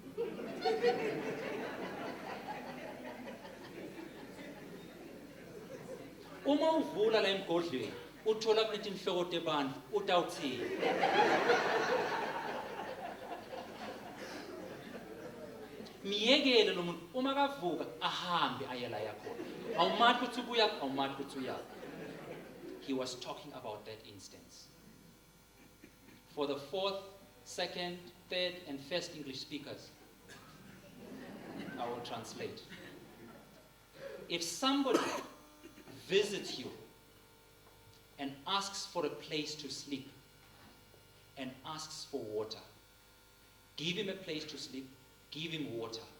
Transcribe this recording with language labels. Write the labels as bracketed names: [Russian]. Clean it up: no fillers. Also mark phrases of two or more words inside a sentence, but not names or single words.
[Swati] Uma uvula la emgodlweni uthola kunetinhloko tebantu utawuthini? Miyekele lo muntu uma kavuka ahambe ayela yakhona. Awumathi ukuthi ubuya, awumathi ukuthi uya. [English] He was talking about that instance. For the 4th, 2nd, 3rd, and 1st English speakers, I will translate. If somebody visits you and asks for a place to sleep and asks for water, give him a place to sleep, give him water.